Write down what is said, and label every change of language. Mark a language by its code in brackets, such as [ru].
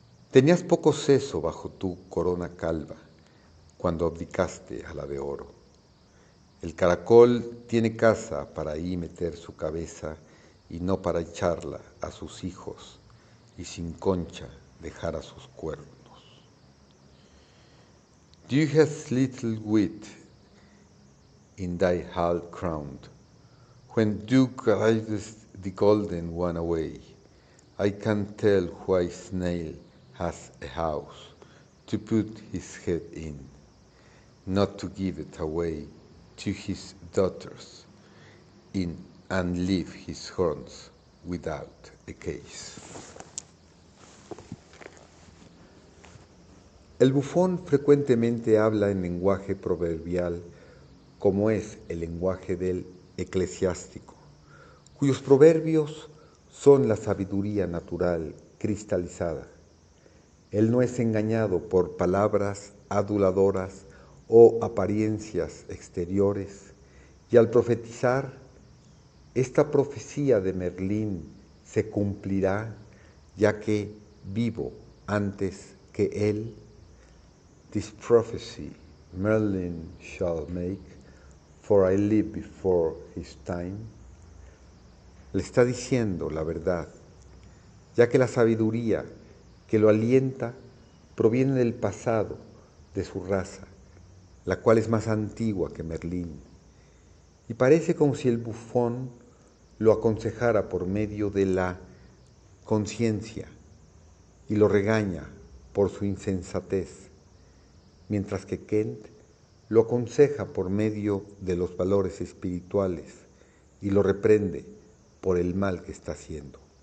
[es] Tenías poco seso bajo tu corona calva cuando abdicaste a la de oro. El caracol tiene casa para ahí meter su cabeza y no para echarla a sus hijos y sin concha dejar a sus cuernos. [en] Thou hast little wit in thy half crown, when thou carriest the golden one away. I can tell why snail has a house to put his head in, not to give it away to his daughters in and leave his horns without a case. [es] El bufón frecuentemente habla en lenguaje proverbial, como es el lenguaje del eclesiástico, cuyos proverbios son la sabiduría natural cristalizada. Él no es engañado por palabras aduladoras o apariencias exteriores, y al profetizar, esta profecía de Merlín se cumplirá, ya que vivo antes que él. [en] This prophecy Merlin shall make, for I live before his time. [es] Le está diciendo la verdad, ya que la sabiduría que lo alienta proviene del pasado de su raza, la cual es más antigua que Merlín. Y parece como si el bufón lo aconsejara por medio de la conciencia y lo regaña por su insensatez, mientras que Kent lo aconseja por medio de los valores espirituales y lo reprende por el mal que está haciendo.